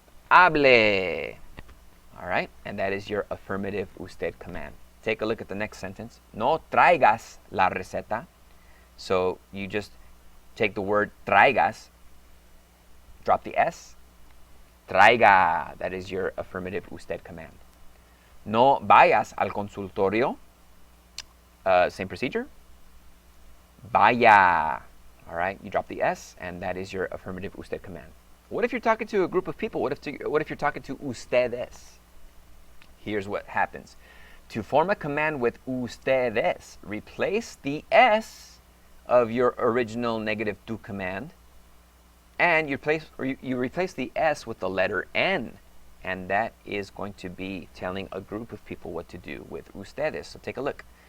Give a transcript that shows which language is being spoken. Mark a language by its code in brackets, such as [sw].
[en] Hable. All right, and that is your affirmative usted command. Take a look at the next sentence. [es] No traigas la receta. [en] So you just take the word traigas, drop the S. Traiga. That is your affirmative usted command. [es] No vayas al consultorio. [en] Same procedure. Vaya. All right, you drop the S, and that is your affirmative usted command. What if you're talking to a group of people? What if you're talking to ustedes? Here's what happens. To form a command with ustedes, replace the S of your original negative tú command, and you replace the S with the letter N, and that is going to be telling a group of people what to do with ustedes. So take a look.